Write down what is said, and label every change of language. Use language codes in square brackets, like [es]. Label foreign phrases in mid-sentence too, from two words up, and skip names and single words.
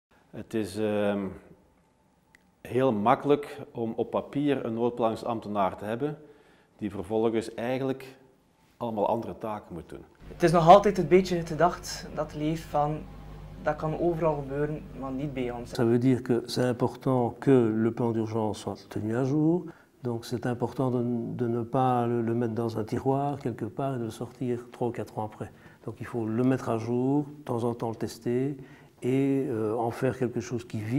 [nl] Het is heel makkelijk om op papier een noodplanningsambtenaar te hebben die vervolgens eigenlijk allemaal andere taken moet doen. Het is nog altijd een beetje het gedacht dat leeft van dat kan overal gebeuren, maar niet bij ons. [fr] Ça veut dire que c'est important que le plan d'urgence soit tenu à jour. Donc c'est important de ne pas le mettre dans un tiroir quelque part et de le sortir 3 ou 4 ans après. Donc il faut le mettre à jour, de temps en temps le tester et en faire quelque chose qui vit.